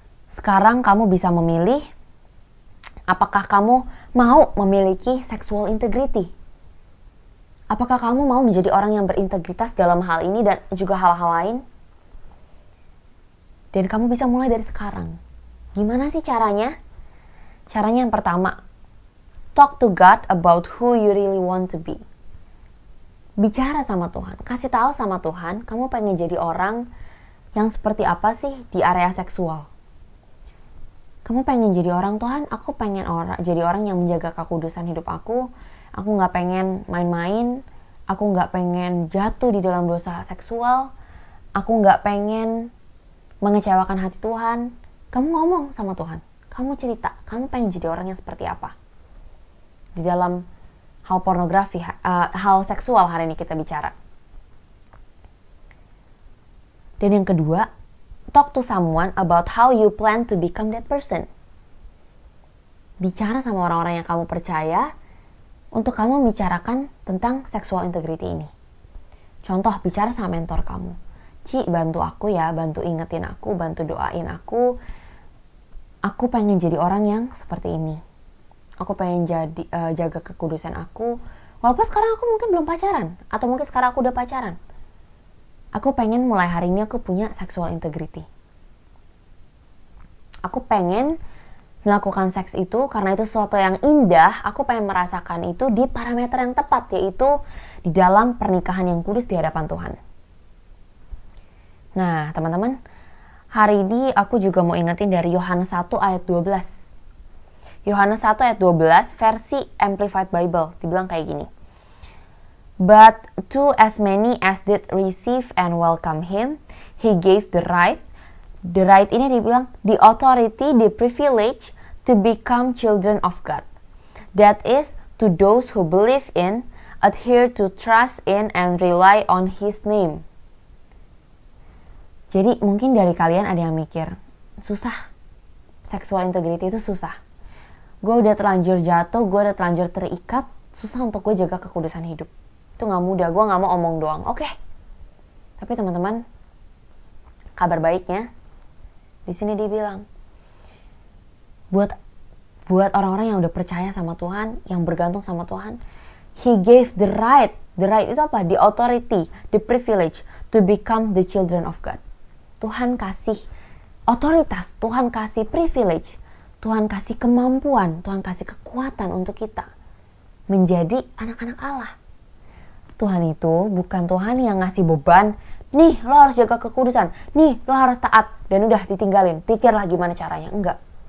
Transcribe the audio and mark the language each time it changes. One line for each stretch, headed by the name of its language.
Indonesian: Sekarang kamu bisa memilih apakah kamu mau memiliki sexual integrity. Apakah kamu mau menjadi orang yang berintegritas dalam hal ini dan juga hal-hal lain? Dan kamu bisa mulai dari sekarang. Gimana sih caranya? Caranya yang pertama,
English: talk to God about who you really want to be.
Indonesian: Bicara sama Tuhan, kasih tahu sama Tuhan, kamu pengen jadi orang yang seperti apa sih di area seksual? Kamu pengen jadi orang, Tuhan, aku pengen jadi orang yang menjaga kekudusan hidup aku. Aku gak pengen main-main. Aku gak pengen jatuh di dalam dosa seksual. Aku gak pengen mengecewakan hati Tuhan. Kamu ngomong sama Tuhan. Kamu cerita, kamu pengen jadi orang yang seperti apa? Di dalam hal pornografi, hal seksual hari ini kita bicara. Dan yang kedua,
English: talk to someone about how you plan to become that person.
Indonesian: Bicara sama orang-orang yang kamu percaya untuk kamu bicarakan tentang sexual integrity ini. Contoh, bicara sama mentor kamu. Ci, bantu aku ya, bantu ingetin aku, bantu doain aku. Aku pengen jadi orang yang seperti ini. Aku pengen jaga kekudusan aku. Walaupun sekarang aku mungkin belum pacaran, atau mungkin sekarang aku udah pacaran. Aku pengen mulai hari ini aku punya sexual integrity. Aku pengen melakukan seks itu karena itu sesuatu yang indah. Aku pengen merasakan itu di parameter yang tepat, yaitu di dalam pernikahan yang kudus di hadapan Tuhan. Nah, teman-teman, hari ini aku juga mau ingetin dari Yohanes 1 ayat 12. Yohanes 1 ayat 12 versi Amplified Bible dibilang kayak gini.
English: But to as many as did receive and welcome him, he gave the right. The right
Indonesian: ini dibilang
English: the authority, the privilege to become children of God. That is to those who believe in, adhere to, trust in, and rely on his name.
Indonesian: Jadi mungkin dari kalian ada yang mikir, susah. Sexual integrity itu susah. Gue udah terlanjur jatuh, gue udah terlanjur terikat, susah untuk gue jaga kekudusan hidup. Itu gak mudah, gue gak mau omong doang. Oke. Tapi teman-teman, kabar baiknya, di sini dibilang, buat orang-orang yang udah percaya sama Tuhan, yang bergantung sama Tuhan,
English: he gave the right. The right
Indonesian: itu apa?
English: The authority, the privilege to become the children of God.
Indonesian: Tuhan kasih otoritas, Tuhan kasih privilege, Tuhan kasih kemampuan, Tuhan kasih kekuatan untuk kita menjadi anak-anak Allah. Tuhan itu bukan Tuhan yang ngasih beban, nih lo harus jaga kekudusan, nih lo harus taat, dan udah ditinggalin, pikirlah gimana caranya. Enggak.